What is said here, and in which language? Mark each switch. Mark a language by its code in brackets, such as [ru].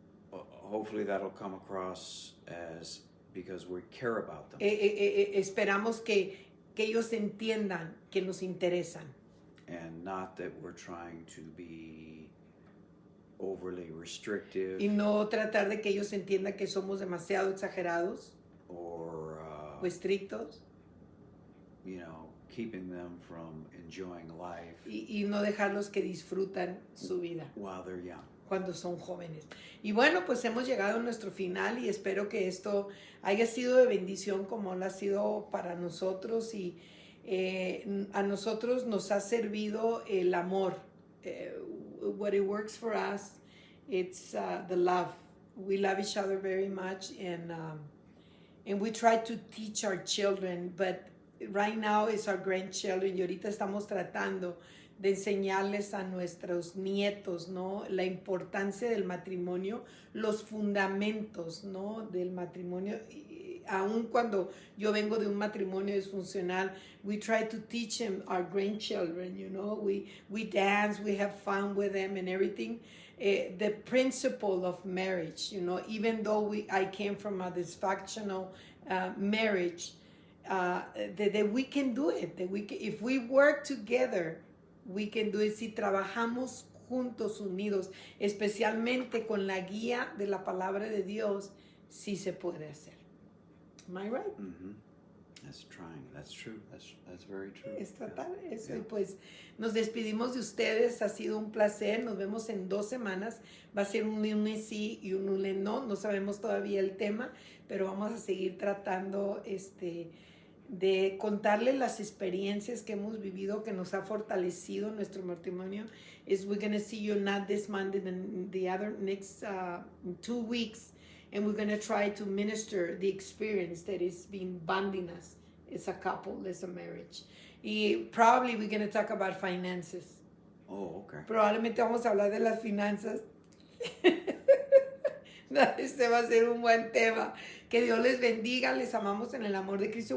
[en] hopefully that'll come across as because we care about them. [es] Esperamos que ellos entiendan que nos interesan. [en] And not that we're trying to be overly restrictive. [es] Y no tratar de que ellos entiendan que somos demasiado exagerados [en] or [es] o estrictos. [en] Keeping them from enjoying life. [es] Y no dejarlos que disfrutan su vida. [en] While they're young. [es] Cuando son jóvenes. Y bueno, pues hemos llegado a nuestro final y espero que esto haya sido de bendición como lo ha sido para nosotros, y a nosotros nos ha servido el amor. [en] What it works for us, it's the love. We love each other very much, and we try to teach our children, but right now it's our grandchildren, [es] y ahorita estamos tratando de enseñarles a nuestros nietos, ¿no? La importancia del matrimonio, los fundamentos, ¿no? Del matrimonio. aun cuando yo vengo de un matrimonio disfuncional, [en] we try to teach them our grandchildren, you know, we dance, we have fun with them and everything. The principle of marriage, you know, even though I came from a dysfunctional marriage, that we can do it, if we work together, we can do it. [es] Si trabajamos juntos, unidos, especialmente con la guía de la palabra de Dios, sí se puede hacer. [en] Am I right? Mm-hmm. That's trying. That's true. That's very true. [es] Es tratar eso. [en] Yeah. [es] Y pues nos despedimos de ustedes. Ha sido un placer. Nos vemos en 2 semanas. Va a ser un lunes sí y un lunes no. No sabemos todavía el tema, pero vamos a seguir tratando de contarles las experiencias que hemos vivido, que nos ha fortalecido nuestro matrimonio. [en] We're going to see you not this Monday, the other next 2 weeks, and we're going to try to minister the experience that is being bonding us as a couple, as a marriage. Y probably we're going to talk about finances. Oh, okay. [es] Probablemente vamos a hablar de las finanzas. Este va a ser un buen tema. Que Dios les bendiga. Les amamos en el amor de Cristo.